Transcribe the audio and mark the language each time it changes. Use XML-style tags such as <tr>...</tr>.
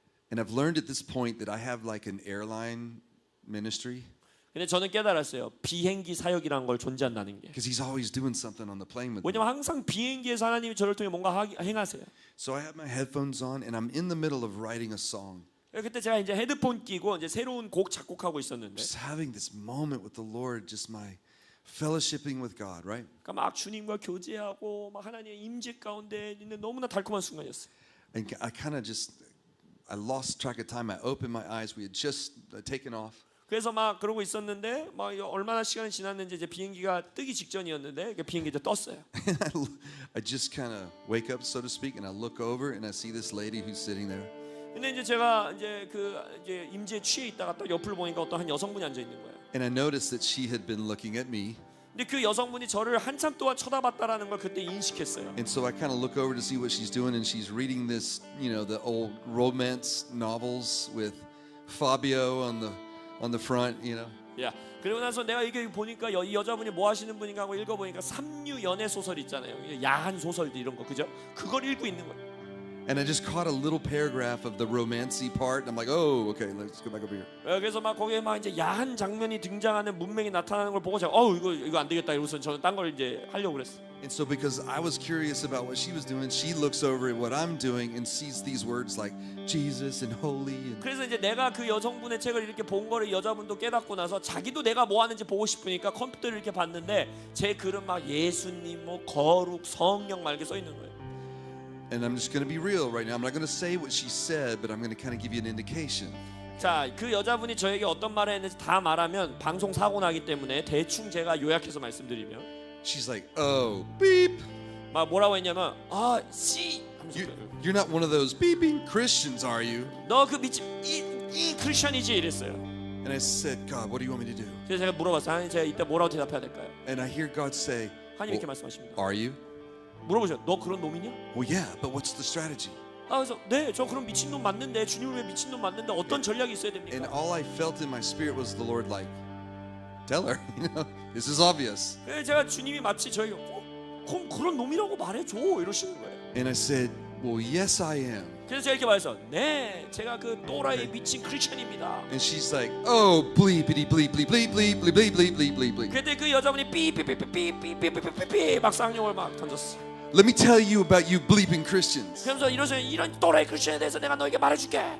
<en>And I've learned at this point that I have like an airline ministry</en> <ko>근데 저는 깨달았어요. 비행기 사역이라는 걸 존재한다는 게.</ko> <en>because He's always doing something on the plane with me.</en> <ko>왜냐면 항상 비행기에서 하나님이 저를 통해 뭔가 행하세요.</ko> <en>So I have my headphones on and I'm in the middle of writing a song,</en> <ko>그때 제가 이제 헤드폰 끼고 이제 새로운 곡 작곡하고 있었는데,</ko> <en>just having this moment with the Lord, just my fellowshipping with God, right?</en> <ko>그러니까 막 주님과 교제하고 막 하나님의 임재 가운데 있는 너무나 달콤한 순간이었어요.</ko> <en>And I kind of I lost track of time. I opened my eyes. We had just taken off.</en> <ko>그래서 막 그러고 있었는데 막 얼마나 시간이 지났는지 이제 비행기가 뜨기 직전이었는데 그 비행기 이제 떴어요.</ko> <en>And I just kind of wake up, so to speak, and I look over and I see this lady who's sitting there.</en> <ko>근데 이제 제가 이제 이제 임재에 취해 있다가 딱 옆을 보니까 어떤 한 여성분이 앉아 있는 거예요.</ko> <en>And I noticed that she had been looking at me.</en> <ko>근데 그 여성분이 저를 한참 동안 쳐다봤다라는 걸 그때 인식했어요.</ko> <en>And so I kind of look over to see what she's doing, and she's reading this, you know, the old romance novels with Fabio on the front, you know.</en> <ko>야, 그리고 나서 내가 이게 보니까 이 여자분이 뭐 하시는 분인가 하고 읽어보니까 삼류 연애 소설 있잖아요. 야한 소설들 이런 거 그죠? 그걸 읽고 있는 거예요.</ko> <en>And I just caught a little paragraph of the romancy part, and I'm like, oh, okay, let's go back over here.</en> <ko>그래서 막 거기에 막 이제 야한 장면이 등장하는 문맥이 나타나는 걸 보고 제가 이거 안 되겠다 이러고서 저는 딴 걸 이제 하려고 그랬어요.</ko> <en>And so because I was curious about what she was doing, she looks over at what I'm doing and sees these words like Jesus and holy. And</en> <ko>그래서 이제 내가 그 여성분의 책을 이렇게 본 거를 여자분도 깨닫고 나서 자기도 내가 뭐 하는지 보고 싶으니까 컴퓨터를 이렇게 봤는데 제 글은 막 예수님 뭐 거룩 성령 막 이렇게 써 있는 거예요.</ko> <en>And I'm just going to be real right now. I'm not going to say what she said, but I'm going to kind of give you an indication.</en> <ko>자, 그 여자분이 저에게 어떤 말을 했는지 다 말하면 방송 사고 나기 때문에 대충 제가 요약해서 말씀드리면</ko> <en>She's like, oh, beep.</en> <ko>막 뭐라고 했냐면 씨 하면서</ko> <en>You're not one of those beeping Christians, are you?</en> <ko>너 그 미친 이 크리스천이지 이랬어요.</ko> <en>And I said, God, what do you want me to do?</en> <ko>그래서 제가 물어봤어요. 하나님 제가 이때 뭐라고 대답해야 될까요?</ko> <en>And I hear God say,</en> <ko>하나님 이렇게 말씀하십니다.</ko> <en>are you?</en> <ko>물어보셔. 너 그런 놈이냐?</ko> <en>Well, yeah, but what's the strategy?</en> <ko>그래서 네, 저 그런 미친놈 맞는데 주님을 위해 미친놈 맞는데 어떤 전략이 있어야</ko> <en>And</en> <ko>됩니까?</ko> <en>all I felt in my spirit was the Lord like, tell her, you know, this is obvious.</en> <ko>그래서 제가 주님이 마치 저에게 그럼 그런 놈이라고 말해줘 이러시는 거예요.</ko> <en>And I said, well, yes, I am.</en> <ko>그래서 제가 이렇게 말해서 네, 제가 그 또라이 미친 크리스천입니다.</ko> <en>And she's like, oh, bleepity bleep bleep bleep bleep bleep bleep bleep bleep bleep bleep.</en> <ko>그때 그 여자분이 삐삐삐삐삐삐삐삐삐삐 막 쌍욕을 막 던졌어.</ko> <en>Let me tell you about you bleeping Christians.</en> <ko>그러면서 이런 또라이 크리스천에 대해서 내가 너에게 말해줄게.</ko>